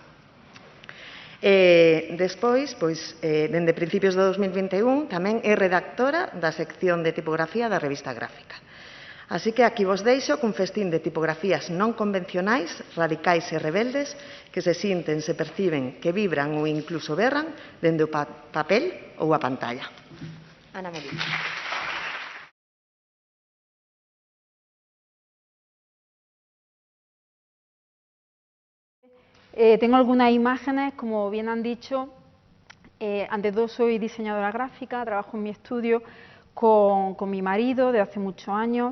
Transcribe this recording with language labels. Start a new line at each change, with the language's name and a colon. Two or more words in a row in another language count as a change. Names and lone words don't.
Galician: Despois, dende principios de 2021, tamén é redactora da sección de tipografía da revista gráfica. Así que aquí vos deixo cun festín de tipografías non convencionais, radicais e rebeldes que se sinten, se perciben, que vibran ou incluso berran dende o papel ou a pantalla. Ana Moliz.
Spanish: Tengo algunas imágenes, como bien han dicho. Ante todo, soy diseñadora gráfica, trabajo en mi estudio con mi marido desde hace muchos años.